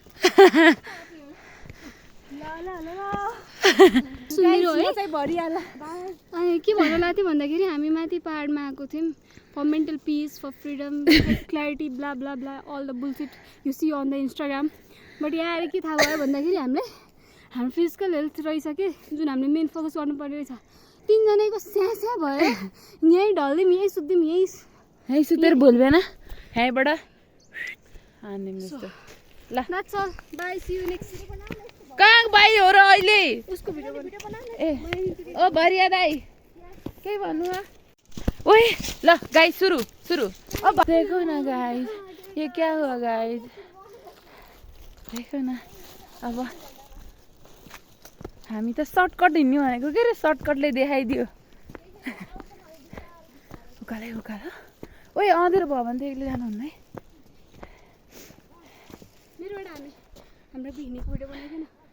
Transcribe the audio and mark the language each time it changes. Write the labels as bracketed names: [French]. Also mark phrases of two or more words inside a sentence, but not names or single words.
[Nepali] अनि के भन्नु लाग्थ्यो भन्दाखेरि हामी माथि पहाडमा आएको थियौँ [English] for mental peace, for freedom, clarity, blah blah blah all the bullshit you see on the Instagram. [Nepali] बट यहाँ आएर के थाहा भयो भन्दाखेरि हाम्रो [English] physical health [Nepali] रहेछ कि जुन हामीले [English] main focus [Nepali] गर्नुपर्ने रहेछ। तिनजनाको स्यास्या भयो। यहीँ ढल्दिउँ, यहीँ सुत्दिउँ, यहीँ सुतेर भुल्दैन यहीँबाट आनिदिउँ जस्तो। ल [English] that's all. Bye, see you next. [Nepali] कहाँ बाई हो र अहिले? उसको भिडियो बना। ए ओ भरिया दाई के भन्नु हो? [Hindi] ओए ल गाइस सुरु अब देखो ना गाइस, ये क्या हुआ गाइस? देखो ना [Nepali] अब हामी त सर्टकट हिँड्नु भनेको के रे, सर्टकटले देखाइदियो। उकालो ओए अँधेरो भयो भने त एक्लै जानुहुन्न है। मेरोबाट हाम्रो हिँडेको भिडियो बनाइदिएन।